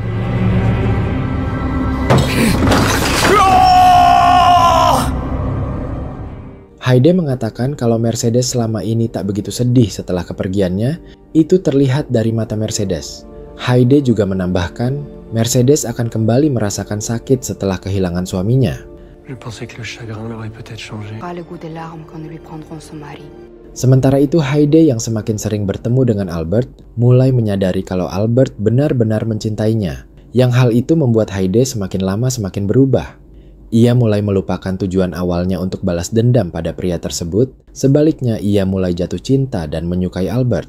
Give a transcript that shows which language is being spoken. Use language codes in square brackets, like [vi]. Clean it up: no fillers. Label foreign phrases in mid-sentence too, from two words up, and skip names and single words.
[id] Haide mengatakan kalau Mercedes selama ini tak begitu sedih setelah kepergiannya, itu terlihat dari mata Mercedes. Haide juga menambahkan, Mercedes akan kembali merasakan sakit setelah kehilangan suaminya. [fr] Je pensais que le chagrin l'aurait peut-être changé. Pas le goût des larmes quand nous lui prendrons son mari. [id] Sementara itu, Haide yang semakin sering bertemu dengan Albert, mulai menyadari kalau Albert benar-benar mencintainya. Yang hal itu membuat Haide semakin lama semakin berubah. Ia mulai melupakan tujuan awalnya untuk balas dendam pada pria tersebut. Sebaliknya, ia mulai jatuh cinta dan menyukai Albert.